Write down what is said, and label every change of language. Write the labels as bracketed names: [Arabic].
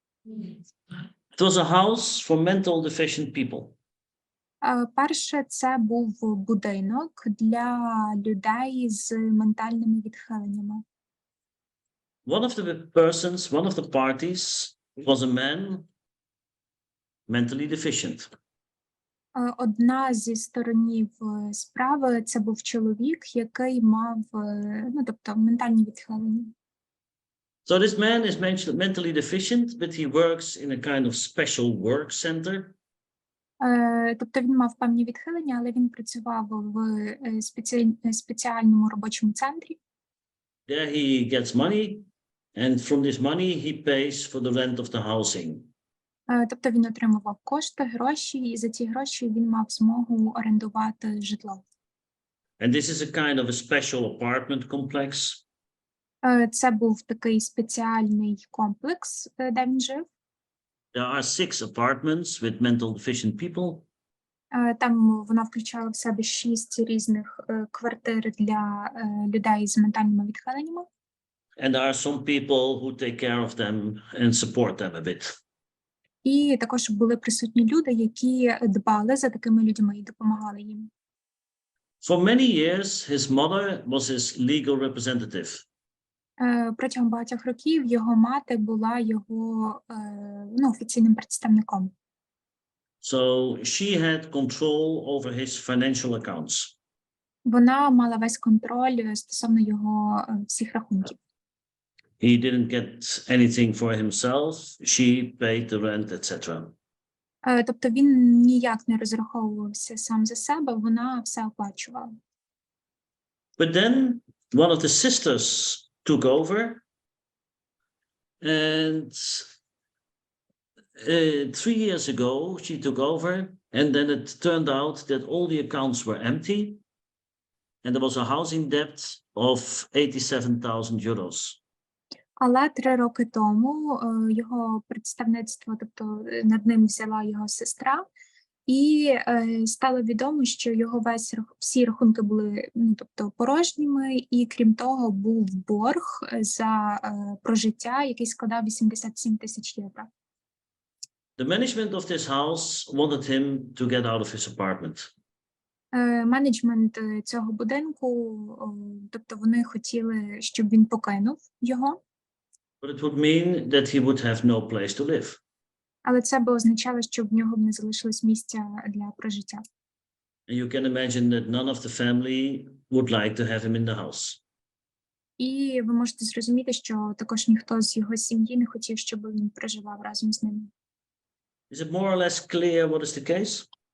[English] It was a house for mental deficient people. [Ukrainian] Перше, це був будинок для людей з ментальними відхиленнями. [English] One of the parties was a man mentally deficient. [Ukrainian] Одна зі сторонів справи – це був чоловік, який мав, тобто ментальні відхилення. [English] So this man is mentally deficient, but he works in a kind of special work center. [Ukrainian] Тобто він мав певні відхилення, але він працював в спеціальному робочому центрі. [English] There he gets money, and from this money he pays for the rent of the housing. [Ukrainian] Тобто він отримував кошти, гроші, і за ці гроші він мав змогу орендувати житло. [English] And this is a kind of a special apartment complex. [Ukrainian] Це був такий спеціальний комплекс, де він жив. [English] There are 6 apartments with mental deficient people. [Ukrainian] Там вона включала в себе 6 різних квартир для людей з ментальними відхиленнями. [English] And there are some people who take care of them and support them a bit. [Ukrainian] І також були присутні люди, які дбали за такими людьми і допомагали їм. [English] For many years, his mother was his legal representative. [Ukrainian] Протягом багатьох років його мати була його офіційним представником. [English] So she had control over his financial accounts. [Ukrainian] Вона мала весь контроль стосовно його всіх рахунків. [English] He didn't get anything for himself. She paid the rent, etc. [Ukrainian] Тобто він ніяк не розраховувався сам за себе, вона все оплачувала. [English] But then one of the sisters took over, and 3 years ago she took over, and then it turned out that all the accounts were empty, and there was a housing debt of 87,000 euros. [Ukrainian] Але 3 роки тому його представництво, тобто над ним взяла його сестра, і стало відомо, що його всі рахунки були порожніми, і крім того був борг за прожиття, який складав 87 тисяч євро. [English] The management of this house wanted him to get out of his apartment. [Ukrainian] Менеджмент цього будинку, тобто вони хотіли, щоб він покинув його. [English] But it would mean that he would have no place to live. [Ukrainian] Але це би означало, що в нього б не залишилось місця для прожиття. [English] And you can imagine that none of the family would like to have him in the house. [Ukrainian] І ви можете зрозуміти, що також ніхто з його сім'ї не хотів, щоб він проживав разом з ними. [English] Is it more or less clear what is the case?